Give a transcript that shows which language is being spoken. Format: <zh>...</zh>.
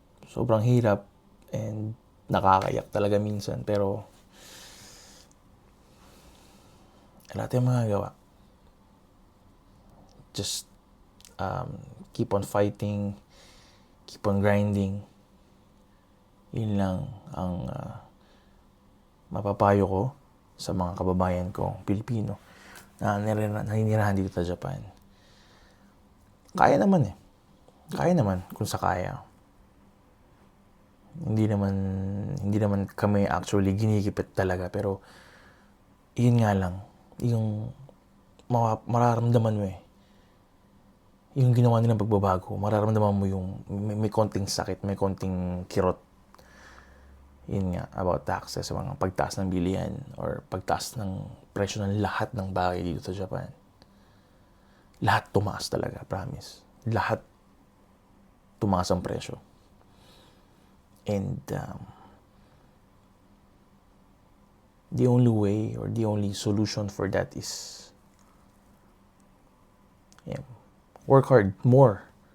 <tl>Sobrang hirap and nakakayak talaga minsan. Pero, wala tayong magagawa.</tl> <en>Just keep on fighting, keep on grinding.</en> <tl>Yun lang ang mapapayo ko sa mga kababayan ko Pilipino na naninirahan dito sa Japan. Kaya naman eh. Kaya naman kung sa kaya. Hindi naman kami actually ginikipit talaga, pero yun nga lang, yung mararamdaman mo eh. Yung ginawa nilang pagbabago, mararamdaman mo yung may konting sakit, may konting kirot. Yun nga,</tl> <en>about taxes,</en> <tl>mga pagtaas ng bilihan or pagtaas ng presyo ng lahat ng bagay dito sa Japan. Lahat tumaas talaga, promise. Lahat tumaas ang presyo.</tl> <en>And the only way or the only solution for that is work hard more.</en>